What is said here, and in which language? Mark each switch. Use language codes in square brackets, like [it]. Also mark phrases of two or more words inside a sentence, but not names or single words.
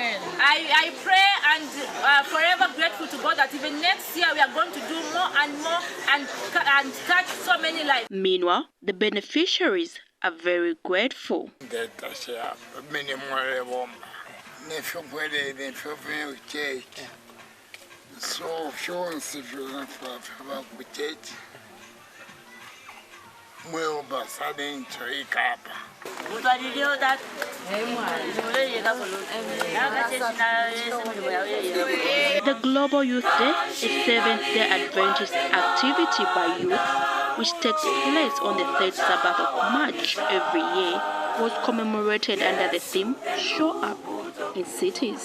[en] I pray and forever grateful to God that even next year we are going to do more and more and touch so many lives. Meanwhile, the beneficiaries are very grateful. So showing situation for kucheti mweo basade nchoikapa The Global Youth Day, a seventh-day Adventist activity by youth, which takes place on the third Sabbath of March every year, was commemorated under the theme Show Up in Cities.